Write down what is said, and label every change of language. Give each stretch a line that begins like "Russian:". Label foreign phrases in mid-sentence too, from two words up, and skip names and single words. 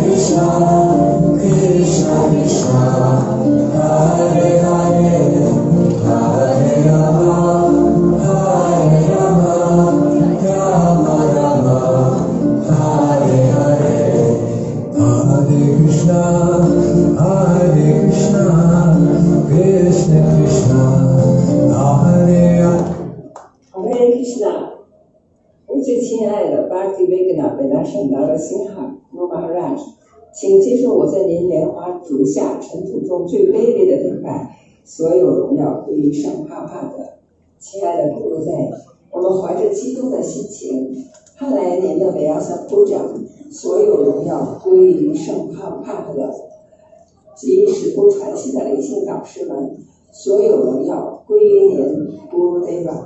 Sanskrit: Krishna, Krishna Krishna, Hare Hare, Hare Rama, Hare Rama, Rama Rama, Hare Hare, Hare Krishna, Hare Krishna, Krishna Krishna, Hare Hare. Hare Krishna，
Chinese: 我最亲爱的BVV Narasimha Maharaj， 请接受我在您莲花足下尘土中最卑微的礼拜，所有荣耀归于圣帕帕的亲爱的顾在，我们怀着基督的心情，盼来年的Vyasa-puja，所有荣耀归于圣帕的及使徒传系的灵性导师们，所有荣耀归于您 Gurudeva。